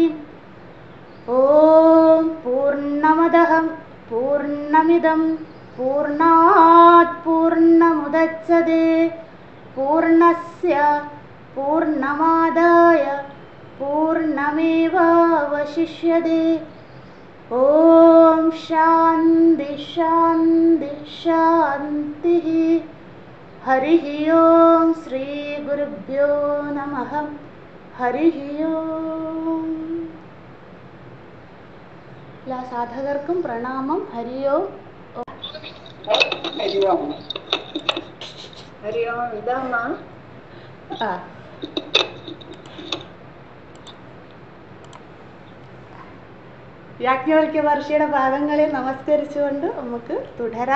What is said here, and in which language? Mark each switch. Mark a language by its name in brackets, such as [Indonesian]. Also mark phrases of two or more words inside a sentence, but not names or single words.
[Sanskrit] ॐ पूर्णमदः पूर्णमिदं पूर्णात् पूर्णमुदच्यते पूर्णस्य पूर्णमादाय पूर्णमेवावशिष्यते। ॐ शान्ति शान्ति शान्तिः। हरिः ओं श्रीगुरुभ्यो नमः। हरिः ओं। [Malayalam] എല്ലാ സാധകർക്കും പ്രണാമം. [Sanskrit] ഹരി ഓം. ഹരി ഓം. ഹരി ഓം. ഇതമ്മ [Malayalam] യാജ്ഞവൽക്യ മഹർഷിയുടെ പാദങ്ങളിൽ നമസ്കരിച്ചുകൊണ്ട് നമുക്ക് തുടരാം.